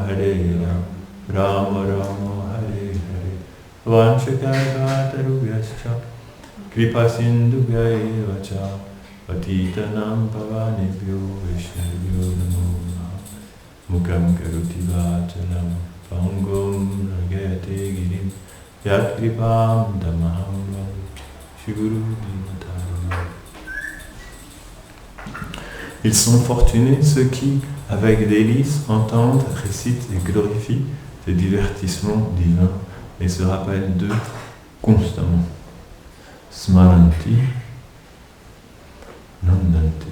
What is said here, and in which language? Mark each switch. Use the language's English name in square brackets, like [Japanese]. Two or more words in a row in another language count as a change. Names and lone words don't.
[Sanskrit] Rama Rama Hare Hare Vanshakaratarubhyascha Kripa Sindhubhya eva cha Patitanam Pavanebhyo Vaishnavyo Namo Namaha Mukam Karoti Vachalam Pangum Ragayate Girim Yat Kripam Tamaham Shri Guru Dinataram. [French] Ils sont fortunés ceux qui, avec délice, entendent, récitent et glorifient des divertissements divins et se rappellent d'eux constamment. [Sanskrit] Smaranti, Nandanti.